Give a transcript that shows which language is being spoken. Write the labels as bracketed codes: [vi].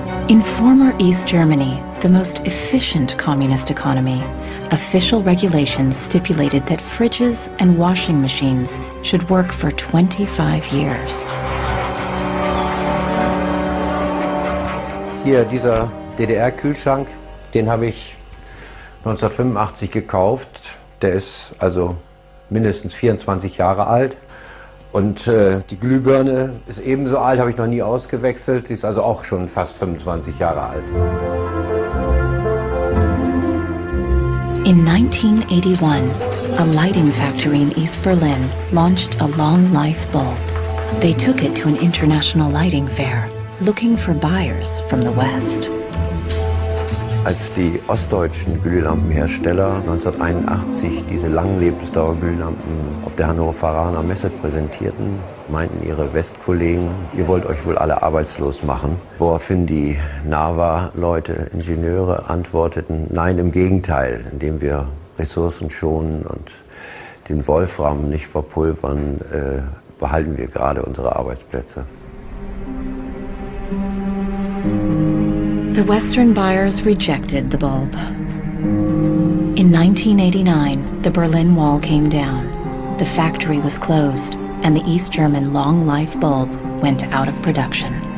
[en] In former East Germany, the most efficient communist economy, official regulations stipulated that fridges and washing machines should work for 25 years. [de] Hier, dieser DDR-Kühlschrank, den habe ich 1985 gekauft. Der ist also mindestens 24 Jahre alt. Und die Glühbirne ist ebenso alt, habe ich noch nie ausgewechselt. Die ist also auch schon fast 25 Jahre alt. [en] In 1981, a lighting factory in East Berlin launched a long-life bulb. They took it to an international lighting fair, looking for buyers from the West. [de] Als die ostdeutschen Glühlampenhersteller 1981 diese Langlebensdauerglühlampen auf der Hannoveraner Messe präsentierten, meinten ihre Westkollegen, ihr wollt euch wohl alle arbeitslos machen. Woraufhin die NAVA-Leute, Ingenieure, antworteten, nein, im Gegenteil, indem wir Ressourcen schonen und den Wolfram nicht verpulvern, behalten wir gerade unsere Arbeitsplätze. [en] The Western buyers rejected the bulb. In 1989, the Berlin Wall came down. The factory was closed, and the East German long-life bulb went out of production.